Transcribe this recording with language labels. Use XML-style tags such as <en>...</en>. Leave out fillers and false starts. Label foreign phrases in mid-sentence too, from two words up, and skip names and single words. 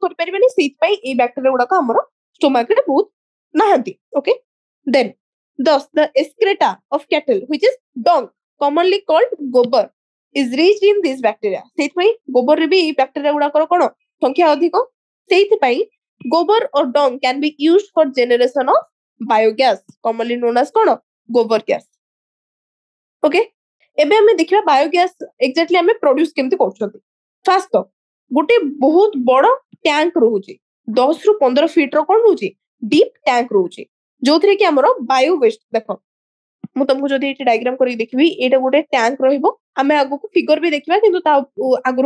<or>କରିପାରିବାନି ସେଇଥିପାଇଁ ଏଇ ବ୍ୟାକ୍ଟେରିଆ ଗୁଡାକ ଆମର ଷ୍ଟୋମାକ ରେ ବହୁତ ନାହାନ୍ତି</or> <en>okay then thus the excreta of cattle which is dung commonly called gobar is rich in these bacteria</en> <or>ସେଇଥିପାଇଁ ଗୋବରରେ ବି ଏଇ ବ୍ୟାକ୍ଟେରିଆ ଗୁଡାକର କଣ ସଂଖ୍ୟା ଅଧିକ ସେଇଥିପାଇଁ</or> <en>gobar or dung can be used for generation of biogas commonly known as</en> <or>କଣ ଗୋବର ଗ୍ୟାସ ଓକେ ଏବେ ଆମେ ଦେଖିବା</or> <en>biogas exactly</en> <or>ଆମେ ପ୍ରଡ୍ୟୁସ କେମିତି କରୁଛନ୍ତି ଫାଷ୍ଟ ତ ଗୋଟେ ବହୁତ ବଡ ଟ୍ୟାଙ୍କ ରହୁଛି 10 ରୁ 15 ଫିଟ ର କଣ ରହୁଛି</or> <en>deep tank</en> <or>ରହୁଛି ଯୋଉଥିରେ କି ଆମର</or> <en>bio waste</en> <or>ଦେଖ ମୁଁ ତମକୁ ଯଦି ଏଠି ଡାଇଗ୍ରାମ କରିକି ଦେଖିବି ଏଇଟା ଗୋଟେ ଟ୍ୟାଙ୍କ ରହିବ ଆମେ ଆଗକୁ ଫିଗର ବି ଦେଖିବା କିନ୍ତୁ ତା ଆଗରୁ</or>